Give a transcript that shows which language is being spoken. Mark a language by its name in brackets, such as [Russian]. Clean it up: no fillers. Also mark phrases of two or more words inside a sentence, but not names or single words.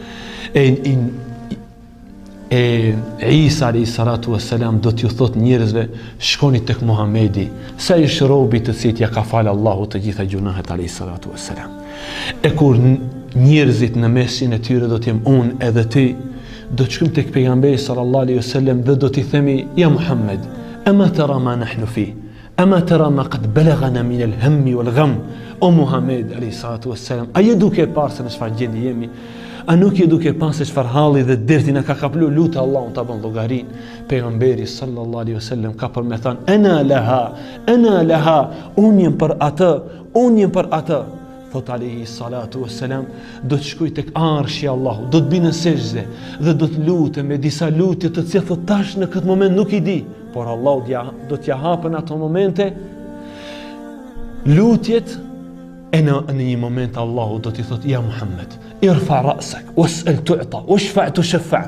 [Albanian] Isa [Arabic] عليه الصلاة والسلام [Albanian] do t'ju thot njerëzve, shkoni tek Muhamedi, sa i është robi të cilit ja ka falë Allahu të gjitha gjunahet [Arabic] عليه الصلاة والسلام. [Albanian] E kur njerëzit në mesin e tyre do t'jem unë edhe ti, do të shkojmë tek pejgamberi [Arabic] صلى الله عليه وسلم [Albanian] dhe do t'i themi, ja Muhammed, [Arabic] أما ترى ما نحن فيه أما ترى ما قد بلغنا من الهم والغم. [Albanian] O Muhammed [Arabic] عليه الصلاة والسلام, [Albanian] a je duke parë se në çfarë gjendje jemi? A nuk je duke parë se çfarë halli dhe derti na ka kaplu? Lutë Allahun ta bën llogarin. Pejgamberi [Arabic] صلى الله عليه وسلم [Albanian] ka për me thënë, [Arabic] أنا لها, [Albanian] unë jem për atë. Thot [Arabic] عليه الصلاة والسلام, [Albanian] do të shkoj tek arshi Allahu, do të binë në sejdë dhe do të lutem me disa lutje të cilat thot tash në këtë moment nuk i di, por Allahu do t'ja hapën ato momente lutjet, e në një moment Allahu do t'i thot, ja Muhammed, [Arabic] ارفع رأسك وسل تعط واشفع تشفع'.